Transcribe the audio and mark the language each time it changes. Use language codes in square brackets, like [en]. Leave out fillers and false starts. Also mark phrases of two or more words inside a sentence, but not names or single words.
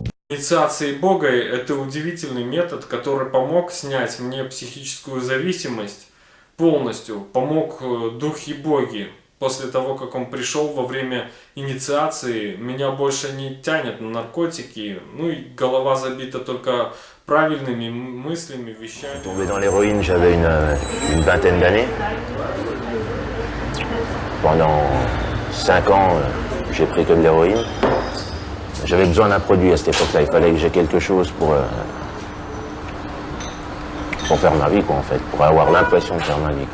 [ru] Инициацией Бога — это удивительный метод, который помог снять мне психическую зависимость полностью, помог Духе Боги. После того, как он пришел во время инициации, меня больше не тянет на наркотики, ну и голова забита только правильными мыслями, вещами. [fr] Tombé dans l'héroïne, j'avais une vingtaine d'années. Pendant 5 ans, j'ai pris que de l'héroïne. J'avais besoin d'un produit à cette époque-là. Il fallait que j'ai quelque chose pour faire ma vie, quoi, en fait, pour avoir l'impression de faire ma vie, quoi.